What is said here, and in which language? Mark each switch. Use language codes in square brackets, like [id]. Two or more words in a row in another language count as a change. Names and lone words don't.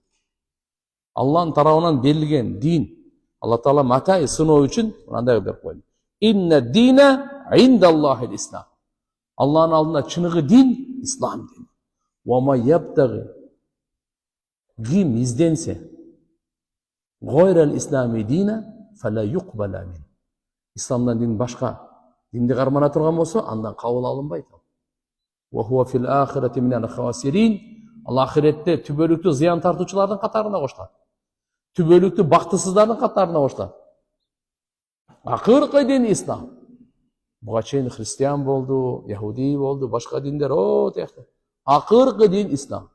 [ky] Алланын тарабынан берилген дин. Алла Таала матай сыноо үчүн мындай берип койду. [ar] إن الدين عند الله الإسلام. [ky] Алланын алдында чыныгы дин ислам дини. [ar] وما يبتغي. [ky] Ким изденсе [ar] غير الإسلام دينا فلا يقبل من. [ky] Исламдан дин башка динди кармана турган болсо, андан кабыл алынбайт. [ar] وهو في الآخرة من الخاسرين. [ky] Алла ахиретте түбөлүктүү зыян тартуучулардын катарына коштулат. Түбөлүктүү бактысыздардын катарына коштулат. Акыркы дин ислам. Буга чейин христиан болду, яхуди болду, башка диндер о тиякты. Акыркы дин ислам.